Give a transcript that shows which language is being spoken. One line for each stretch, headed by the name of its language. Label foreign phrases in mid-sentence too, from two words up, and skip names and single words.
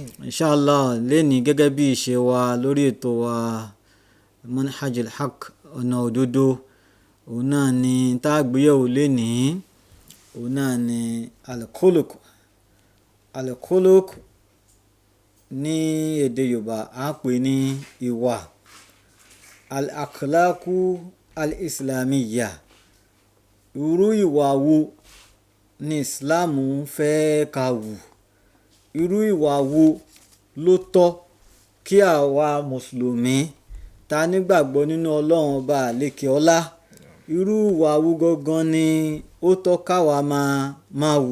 Yoruba: Inshallah lẹ́ni gẹ́gẹ́ bí ìṣe wa lórí ètò wa Manhajul Haq ọ̀nà òdodo, òun náà ni tá a gbéyẹ̀wò lénìí, òun náà ni al-khuluq ní èdè Yorùbá a pè ní ìwà,
Arabic: الأخلاق الإسلامية.
Yoruba: Irú ìwà wo ni Islam ń fẹ́ ká wù? Irú ìwà wo ló tọ́ kí àwa mùsùlùmí ta nígbàgbọ́ nínú Ọlọ́run ọba àlékè ọlá, irú ìwà wo gangan ni ó tọ́ káwa máa wù?